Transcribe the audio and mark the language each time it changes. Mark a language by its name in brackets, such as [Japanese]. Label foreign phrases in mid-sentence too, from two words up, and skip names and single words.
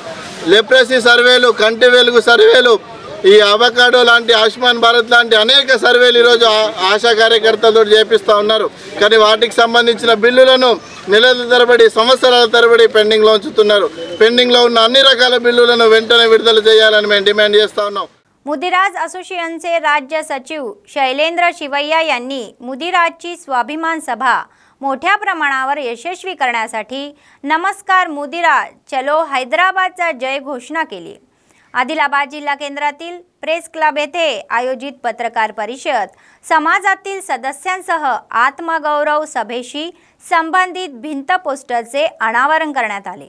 [Telugu] లెప్రసీ సర్వేలు, కంటి వెలుగు సర్వేలు, ఈ అవకాడో లాంటి, ఆయుష్మాన్ భారత్ లాంటి అనేక సర్వేలు ఈరోజు ఆశా కార్యకర్తలతో చేపిస్తూ ఉన్నారు। కానీ వాటికి సంబంధించిన బిల్లులను నెలల తరబడి, సంవత్సరాల తరబడి పెండింగ్లో ఉంచుతున్నారు। పెండింగ్లో ఉన్న అన్ని రకాల బిల్లులను వెంటనే విడుదల చేయాలని మేము డిమాండ్ చేస్తూ ఉన్నాం। [Marathi] मुदिराज असोसिएशनचे राज्य सचिव शैलेंद्र शिवैया यांनी मुदिराजची स्वाभिमान सभा मोठ्या प्रमाणावर यशस्वी करण्यासाठी नमस्कार मुदिराज चलो हैदराबादचा जय घोषणा केली। आदिलाबाद जिल्हा केंद्रातील प्रेस क्लब येथे आयोजित पत्रकार परिषद समाजातील सदस्यांसह आत्मगौरव सभेशी संबंधित भिंत पोस्टरचे अनावरण करण्यात आले।